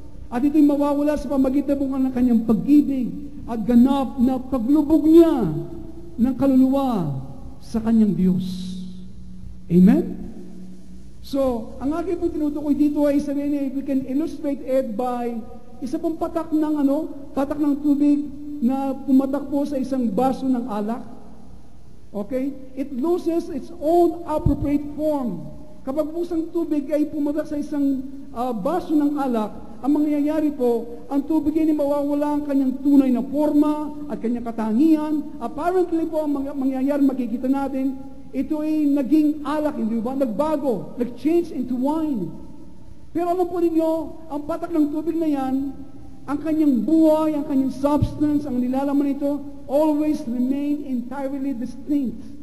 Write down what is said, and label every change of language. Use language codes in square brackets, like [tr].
[tl] At ito'y mawawala sa pamagitan ng kanyang pag-ibig at ganap na paglubog niya ng kaluluwa sa kanyang Diyos. Amen? So, ang aking pong tinutukoy dito ay sabihin niya, [en] we can illustrate it by [tl] isa pong patak ng tubig na pumatak po sa isang baso ng alak. [en] Okay? It loses its own appropriate form. [tl] Kapag po isang tubig ay pumatak sa isang baso ng alak, ang mangyayari po, ang tubig ay mawawala ang kanyang tunay na forma at kanyang katangian. Apparently po, ang mangyayari makikita natin, ito ay naging alak, hindi ba? Nagbago, nag-change [en] into wine. [tl] Pero alam po ninyo, ang patak ng tubig na yan, ang kanyang buhay, ang kanyang substance, ang nilalaman nito, [en] always remain entirely distinct.